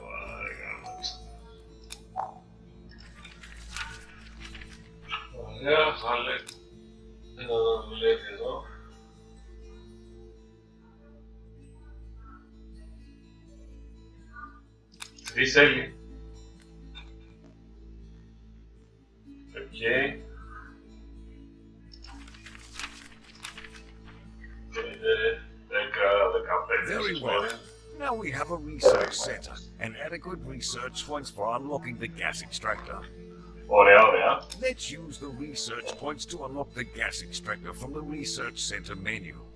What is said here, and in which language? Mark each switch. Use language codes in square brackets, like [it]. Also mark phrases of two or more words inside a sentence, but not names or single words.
[el] Ωραία, βάλε ένα να δουλεύει εδώ. Τι θέλει. Οκ. [en] Very well. Now we have a research center and adequate research points for unlocking the gas extractor. [el] Ωραία, ωραία. [en] Let's use the research points to unlock the gas extractor from the research center menu.